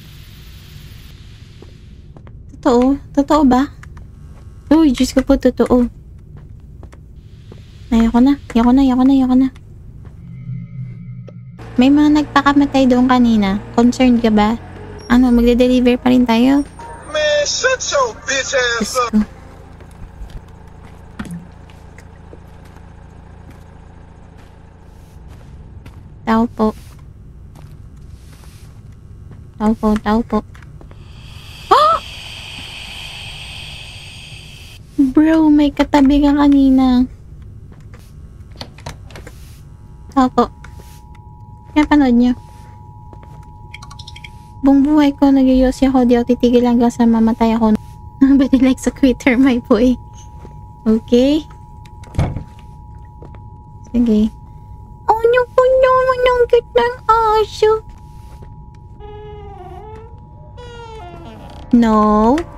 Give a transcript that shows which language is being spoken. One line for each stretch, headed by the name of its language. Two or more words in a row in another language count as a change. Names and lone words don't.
Filipino: Totoo? Totoo ba? Uy, Diyos ko po, totoo. Ayoko na. May mga nagpakamatay doon kanina. Concerned ka ba? Ano, magde-deliver pa rin tayo?
English: Man, shut your bitch ass up.
Filipino: Tao po. Oh! Bro, may katabi ka kanina. Tao po. Kaya panood nyo. Buong buhay ko, nag-yosi ako, di ako titigil hanggang sa mamatay ako.
English: But I like sa quitter, my boy.
Filipino: Okay? Sige. Ano po naman ang gitnang aso? No.